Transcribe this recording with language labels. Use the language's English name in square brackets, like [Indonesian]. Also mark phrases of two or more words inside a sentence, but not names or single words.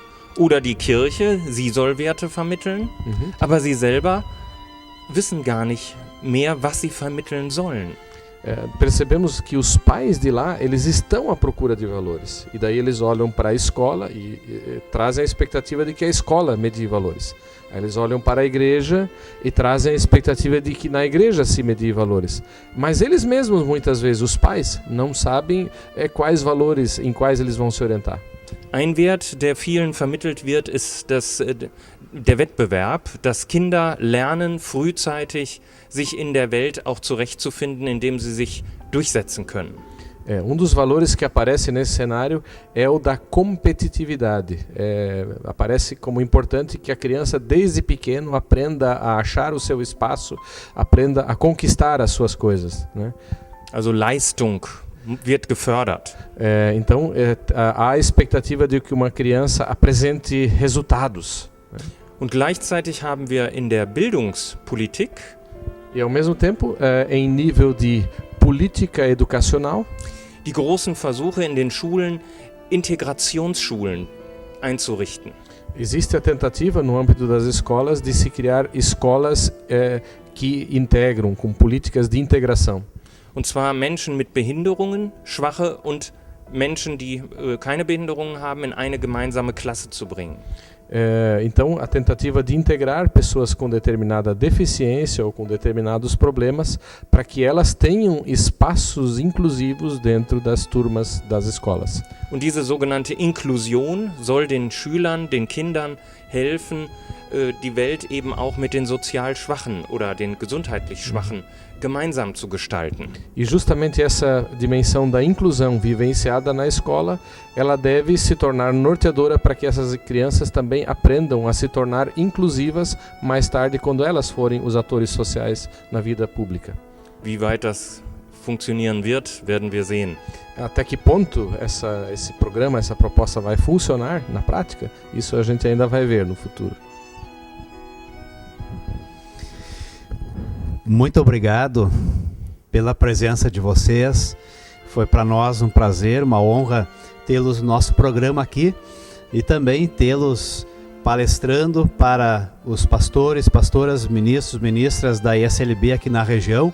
[German] Oder die Kirche, sie soll Werte vermitteln. Aber sie selber wissen gar nicht mehr, was sie vermitteln sollen. [Portuguese] Percebemos que os pais de lá, eles estão à procura de valores. E daí eles olham para a escola e trazem a expectativa de que a escola medie valores. Aí eles olham para a igreja e trazem a expectativa de que na igreja se medie valores. Mas eles mesmos, muitas vezes, os pais, não sabem quais valores, em quais eles vão se orientar. [German] Ein Wert, der vielen vermittelt wird, ist der Wettbewerb, dass Kinder lernen, frühzeitig sich in der Welt auch zurechtzufinden, indem sie sich durchsetzen können. [Portuguese] Dos valores que aparece nesse cenário é o da competitividade. Aparece como importante que a criança, desde pequeno, aprenda a achar o seu espaço, aprenda a conquistar as suas coisas, né? [German] Also Leistung wird gefördert. [Portuguese] Então, há a expectativa de que uma criança apresente resultados. [German] Und gleichzeitig haben wir in der Bildungspolitik [Portuguese] E, ao mesmo tempo, em nível de política educacional, [German] die großen Versuche in den Schulen, Integrationsschulen einzurichten. [Portuguese] existe a tentativa, no âmbito das escolas, de se criar escolas que integram, com políticas de integração. [German] Und zwar Menschen mit Behinderungen, Schwache und Menschen, die keine Behinderungen haben, in eine gemeinsame Klasse zu bringen. [Portuguese] Então, a tentativa de integrar pessoas com determinada deficiência ou com determinados problemas para que elas tenham espaços inclusivos dentro das turmas das escolas. [German] Und diese sogenannte Inklusion soll den Schülern, den Kindern helfen, die Welt eben auch mit den sozial Schwachen oder den gesundheitlich Schwachen gemeinsam zu gestalten. [Portuguese] E justamente essa dimensão da inclusão vivenciada na escola, ela deve se tornar norteadora para que essas crianças também aprendam a se tornar inclusivas mais tarde, quando elas forem os atores sociais na vida pública. [German] Wie weit das funktionieren wird, werden wir sehen. [Portuguese] Até que ponto esse programa, essa proposta vai funcionar na prática, isso a gente ainda vai ver no futuro. Muito obrigado pela presença de vocês. Foi para nós um prazer, uma honra tê-los no nosso programa aqui e também tê-los palestrando para os pastores, pastoras, ministros, ministras da ESLB aqui na região.